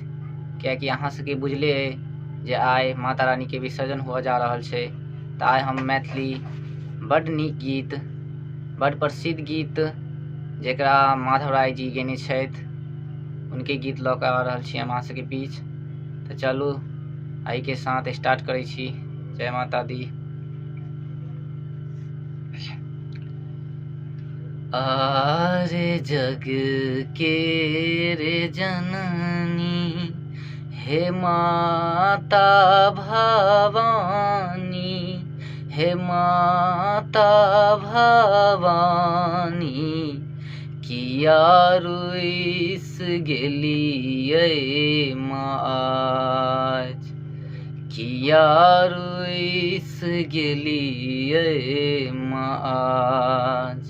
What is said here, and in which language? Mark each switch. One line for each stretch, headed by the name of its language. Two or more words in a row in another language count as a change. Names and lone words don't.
Maithili: कियाकि अहाँ सबके बुझले अइ जे आइ माता रानी के विसर्जन हुआ जा रहल छै। तो आइ हम मैथिली बड़ नीक गीत, बड़ प्रसिद्ध गीत जेकरा माधव राय जी गेने छथि, उनके गीत लऽ के आ रहल छी हम अहाँ सबके बीच। तो चलू एहि के साथ स्टार्ट करै छी। जय माता दी। आरे जग के रे जननी, हे माता भवानी, हे माता भवानी, किया रुइस गेलियै आज, किया रुइस गेलियै आज।